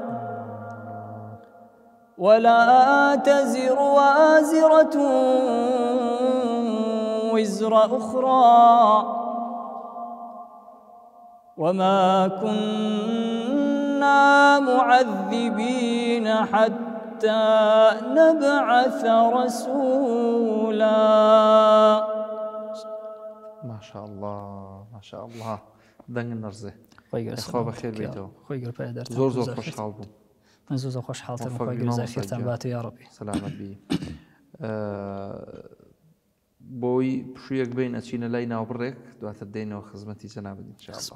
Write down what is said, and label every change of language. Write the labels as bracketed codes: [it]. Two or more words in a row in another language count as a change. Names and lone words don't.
[ar] ولا تزر وازرة وزر أخرى وما كنا معذبين حتى نبعث رسولا. ما شاء الله ما شاء الله. [ckb] دەنگ نەرزێ خوا بەخێر بێتەوە. زۆر زۆر خۆشحاڵ بووم. من زۆر خۆشحاڵترم. خۆی گەرزاخێرتان باتە یا ڕەبی. سەلامەت بی. بۆی پشوویەک بین ئەچینە لای ناوبڕێک دواتر دێنەوە خزمەتی جەنابەت ئینشاءالله.